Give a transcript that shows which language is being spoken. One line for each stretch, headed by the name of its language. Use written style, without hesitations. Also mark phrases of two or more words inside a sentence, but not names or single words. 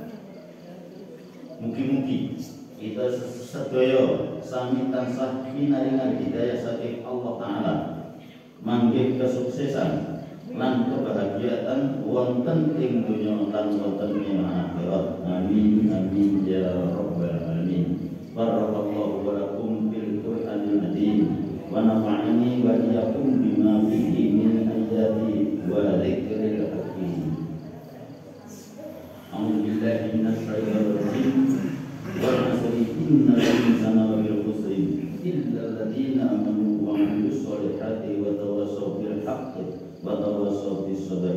Javanese: Mugi-mugi kita sedaya sami tansah pinaringan hidayah saking Allah Ta'ala, manggih kesuksesan lan kebahagiaan wonten ing donya lan wonten ing akhirat.
Arabic: آمين آمين يا رب العالمين. بارك الله ولكم بالقرآن العظيم ونفعني وإياكم بما فيه من آيات وذكر الحكيم. أعوذ بالله من الشيطان الرجيم. والعصر إن الإنسان لفي خسر إلا الذين آمنوا وعملوا الصالحات وتواصوا بالحق وتواصوا بالصبر.